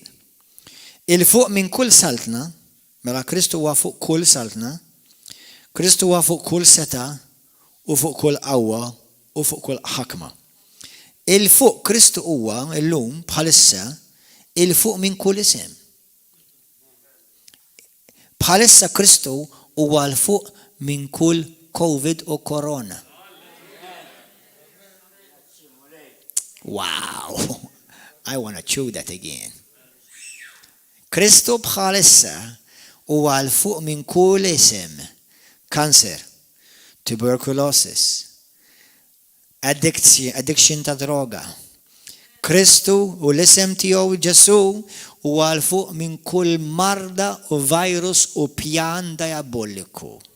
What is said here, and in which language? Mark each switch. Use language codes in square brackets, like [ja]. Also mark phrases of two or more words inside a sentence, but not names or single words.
[mt] Il-fuq minn kull saltna, mela Kristu huwa fuq kull saltna, Kristu huwa fuq kull seta u fuq kull qawwa u fuq kull ħakma. Il-fuq Kristu huwa llum bħalissa il-fuq minn kull isem. Bħalissa Kristu huwa l-fuq minn kull COVID u korona. Wow! [en] I want to chew that again. [mt] Kristu bħalissa huwa l-fuq minn kull isem. [en] Cancer, tuberculosis, addiction [mt] ta' droga. Kristu u l-isem tiegħu Ġesu huwa l-fuq minn kull marda u virus u pjan diaboliku.